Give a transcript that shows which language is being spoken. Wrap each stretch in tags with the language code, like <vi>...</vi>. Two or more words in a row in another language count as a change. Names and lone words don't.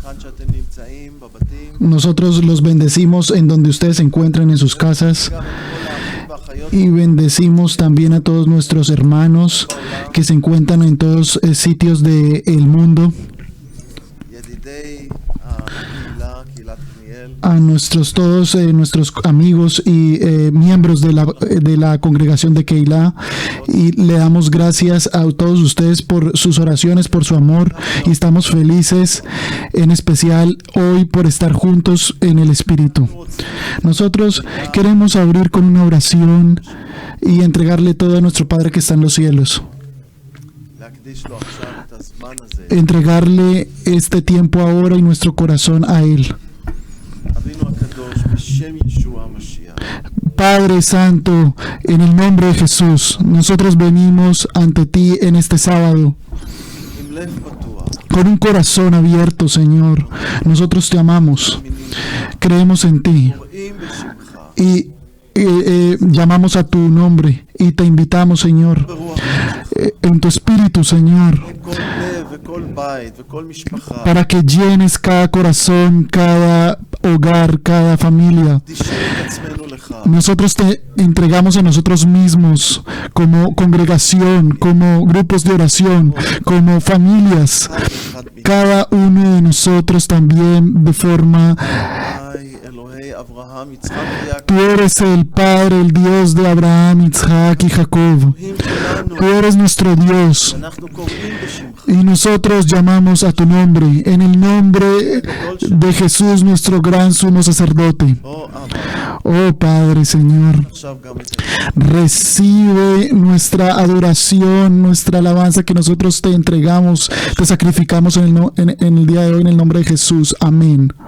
<es>Nosotros los bendecimos en donde ustedes se encuentran en sus casas Y bendecimos también a todos nuestros hermanos que se encuentran en todos sitios del mundo,</es> <he>ידידי הקהילה, קהילת פניאל,</he> <es>a nuestros amigos y miembros de la congregación de Keilah, y le damos gracias a todos ustedes por sus oraciones, por su amor, y estamos felices en especial hoy por estar juntos en el Espíritu. Nosotros queremos abrir con una oración y entregarle todo a nuestro Padre que está en los cielos.</es> <he>להקדיש לו עכשיו את הזמן הזה.</he> <es>Entregarle este tiempo ahora y nuestro corazón a Él.</es> <he>אבינו הקדוש, בשם ישוע המשיח,</he> <es>Padre Santo, en el nombre de Jesús, nosotros venimos ante ti en este sábado</es> <he>עם לב פתוח,</he> <es>con un corazón abierto, Señor. Nosotros te amamos, creemos en ti</es> <he>קוראים בשמך,</he> <es>y llamamos a tu nombre y te invitamos, Señor,</es> <he>ברוח קודשך,</he> <es>en tu espíritu, Señor,</es> <he>כל לב וכל בית וכל משפחה,</he> <es>para que llenes cada corazón, cada hogar, cada familia.</es> <he>תשאיר את עצמנו לך,</he> <es>Nosotros te entregamos a nosotros mismos como congregación, como grupos de oración, como familias,</es> <he>אחד ואחד מאיתנו.</he> <es>cada uno de nosotros también de forma...</es> <he>אדוני, אלוהי אברהם, יצחק ויעקב,</he> <es>Tú eres el Padre, el Dios de Abraham, Isaac y Jacob.</es> <he>אלוהים שלנו,</he> <es>Tú eres nuestro Dios</es> <he>אנחנו קוראים בשמך,</he> <es>y nosotros llamamos a tu nombre, en el nombre de Jesús, nuestro gran sumo sacerdote.</es> <he>או אבא,</he> <es>Oh Padre, Señor,</es> <he>עכשיו גם את זה.</he> <es>recibe nuestra adoración, nuestra alabanza que nosotros te entregamos, te sacrificamos en el día de hoy en el nombre de Jesús. Amén.</es>